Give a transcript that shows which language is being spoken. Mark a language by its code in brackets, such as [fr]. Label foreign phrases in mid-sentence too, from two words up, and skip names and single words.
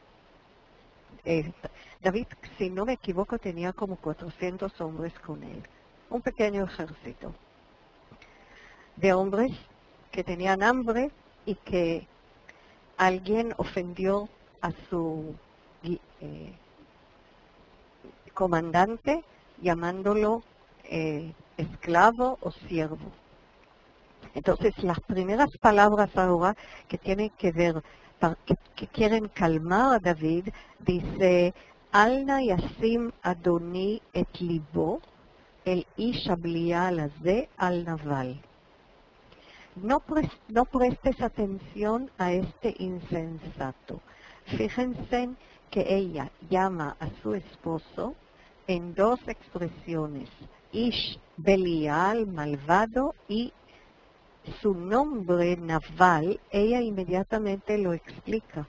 [es] David, si no me equivoco, tenía como 400 hombres con él, un pequeño ejército de hombres que tenían hambre y que alguien ofendió a su comandante llamándolo esclavo o siervo. Entonces las primeras palabras ahora que tienen que ver, que quieren calmar a David, dice, [he] אל נא ישים אדני את לבו, אל איש הבליעל הזה על נבל. [es] No prestes atención a este insensato. Fíjense que ella llama a su esposo en dos expresiones, [he] איש בליעל, [es] malvado, y su nombre, Naval, ella inmediatamente lo explica.